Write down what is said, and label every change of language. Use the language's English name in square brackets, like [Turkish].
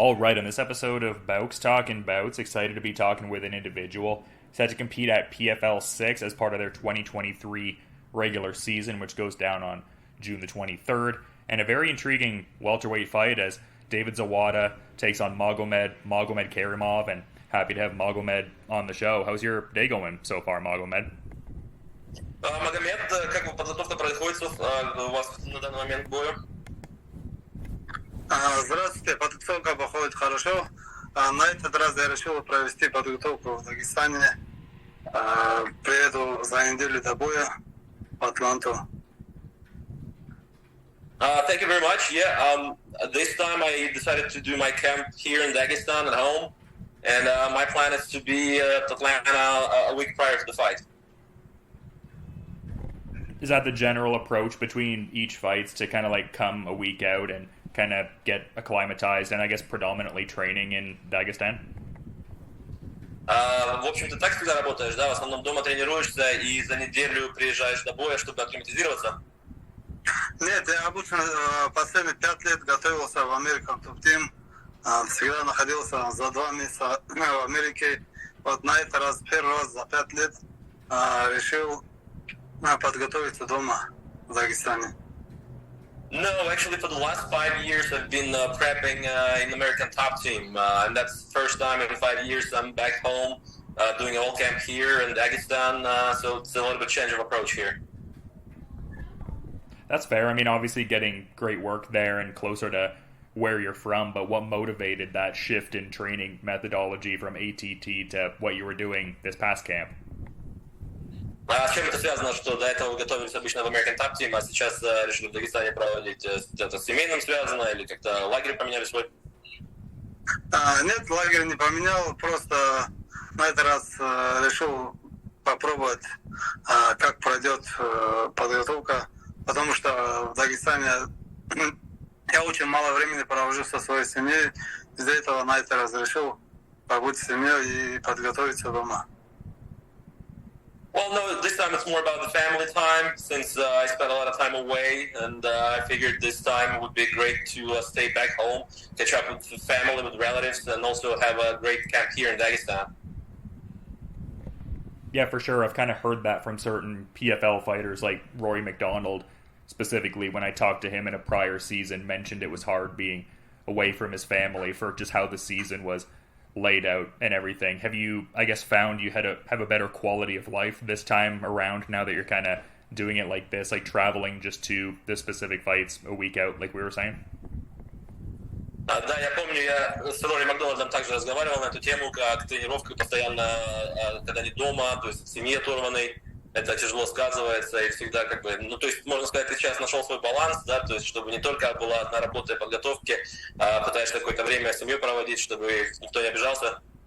[English] All right, on this episode of Bowks Talking Bouts, excited to be talking with an individual set to compete at PFL 6 as part of their 2023 regular season, which goes down on June the 23rd. And a very intriguing welterweight fight as David Zawada takes on Magomed Magomedkerimov, and happy to have Magomed on the show. How's your day going so far, Magomed? [Russian] Магомед, как подготовка происходит у вас на данный момент к бою? Здравствуйте, подготовка проходит хорошо. На этот раз я решил провести подготовку в Дагестане. Приеду за неделю до боя в Атланту. [English] Thank you very much. Yeah, this time I decided to do my camp here in Dagestan at home, and my plan is to be at Atlanta a week prior to the fight. Is that the general approach between each fights, to kind of like come a week out and kind of get acclimatized and I guess predominantly training in Dagestan? [Russian] В общем-то, так всегда работаешь, да? В основном дома тренируешься и за неделю приезжаешь до боя, чтобы акклиматизироваться? Нет, я обычно последние 5 лет готовился в American Top Team. Всегда находился за 2 месяца в Америке. Вот на этот раз, первый раз за 5 лет решил подготовиться дома в Дагестане. [English] No, actually, for the last 5 years, I've been prepping in the American Top Team, and that's the first time in 5 years I'm back home doing a whole camp here in Dagestan. So it's a little bit change of approach here. That's fair. I mean, obviously getting great work there and closer to where you're from, but what motivated that shift in training methodology from ATT to what you were doing this past camp? [Russian] А с чем это связано, что до этого вы готовились обычно в American Top Team, а сейчас решили в Дагестане проводить? Это с семейным связано или как-то лагерь поменяли свой? Нет, лагерь не поменял, просто на этот раз решил попробовать, как пройдет подготовка, потому что в Дагестане я очень мало времени провожу со своей семьей, из-за этого на этот раз решил побыть с семьей и подготовиться дома. [English] Well, no, this time it's more about the family time, since I spent a lot of time away, and I figured this time it would be great to stay back home, catch up with the family, with relatives, and also have a great camp here in Dagestan. Yeah, for sure. I've kind of heard that from certain PFL fighters, like Rory McDonald, specifically, when I talked to him in a prior season, mentioned it was hard being away from his family for just how the season was laid out and everything. Have you, I guess, found you had have a better quality of life this time around now that you're kind of doing it like this, like traveling just to the specific fights a week out, like we were saying? [Russian] Да, я помню, я с Рори Макдональдом также разговаривал на эту тему, как тренировка постоянно, когда не дома, то есть в семье оторванной, это тяжело сказывается, и всегда как бы, ну, то есть, можно сказать, ты сейчас нашел свой баланс, да, то есть, чтобы не только была одна работа и подготовки, пытаешься какое-то время с семьей проводить, чтобы никто не обижался.